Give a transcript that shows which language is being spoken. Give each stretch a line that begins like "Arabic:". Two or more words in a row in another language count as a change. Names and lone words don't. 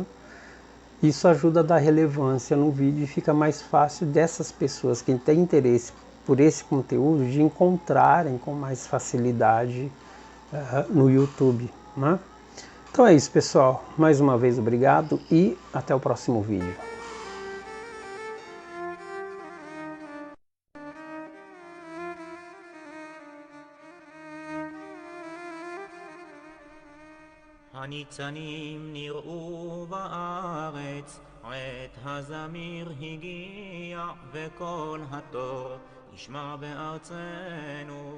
Portuguese: Isso ajuda a dar relevância no vídeo e fica mais fácil dessas pessoas que têm interesse por esse conteúdo de encontrarem com mais facilidade no YouTube, né? Então é isso, pessoal. Mais uma vez obrigado e até o próximo vídeo.
Hebrew: הניצנים נראו בארץ, עת הזמיר הגיע, וכל התור נשמע בארצנו.